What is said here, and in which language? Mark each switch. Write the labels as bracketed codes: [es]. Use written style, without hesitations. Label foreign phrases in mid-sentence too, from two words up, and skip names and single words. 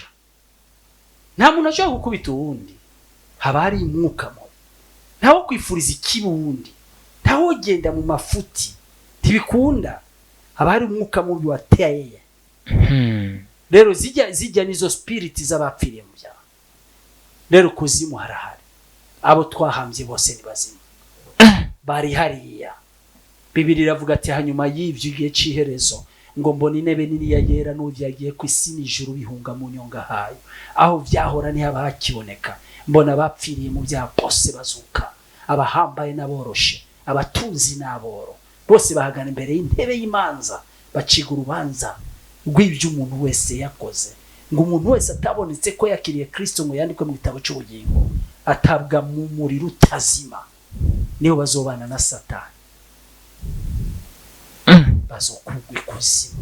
[rn] Nta muntu ashobora gukubita uwundi haba hari umwuka mubi ntawo kwifuriza ikibundi ntawo genda mu mafuti ntibikunda haba hari umwuka mubi wateye. Rero zijya nizo spirit z'abapfiriye mu byaha. Rero kuzimu harahari abo twahambye bose ni bazima bari hariya. Bibiliya iravuga ati hanyuma y'ivyo igihe ciherezo ngo mbona intebe nini ya yera n'uvyagiye ku isi n'ijuru bihunga mu nyonga hayo aho vyahora ni haba hakiboneka mbona bapfiriye mu byaha bose bazuka abahambaye n'aboroshe abatunzi n'aboro bose bahagana imbere y'intebe y'imanza baciga urubanza rw'ibyo umuntu wese yakoze ngo umuntu wese atabonetse ko yakiriye Kristo ngo yandikwe mu gitabo cy'ubugingo atabwa mu muriro utazima niho bazobana na Satani bazokugwa ikuzimu.